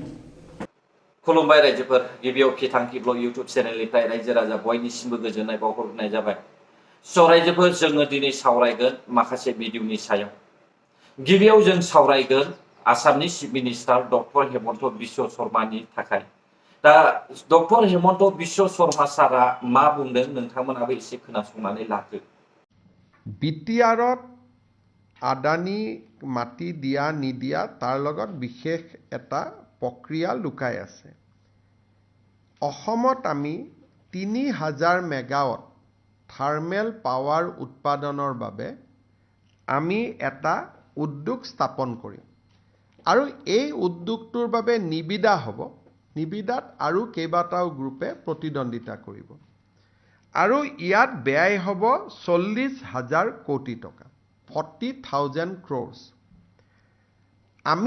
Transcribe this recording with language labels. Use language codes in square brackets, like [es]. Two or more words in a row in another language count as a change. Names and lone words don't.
[brx] खुलुमबाय रायजोफोर गिबियाव खिथांखि [en] blog YouTube channel [brx] रायजो राजा बयनिसिमबो गोजोननाय बावहरनाय जाबाय स' रायजोफोर जोङो दिनै सावरायगोन माखासे भिडिअनि सायाव गिबियाव जों सावरायगोन आसामनि [en] chief minister [brx] डक्टर हेमन्त बिश्व शर्मानि थाखाय दा डक्टर हेमन्त बिश्व शर्मा सारा मा बुंदों नोंथांमोनाबो एसे खोनासंनानै लादो [as] বিটিআৰত আদানী মাটি দিয়া নিদিয়া তাৰ লগত বিশেষ এটা প্ৰক্ৰিয়া লুকাই আছে অসমত আমি ৩০০০ মেগাৱাট [en] thermal power [as] উৎপাদনৰ বাবে আমি এটা উদ্যোগ স্থাপন কৰিম আৰু এই উদ্যোগটোৰ বাবে নিবিদা হ'ব নিবিদাত আৰু কেইবাটাও গ্ৰুপে প্ৰতিদ্বন্দ্বিতা কৰিব আৰু ইয়াত ব্যয় হ'ব ৪০,০০০ কোটি টকা 40,000 crores আমি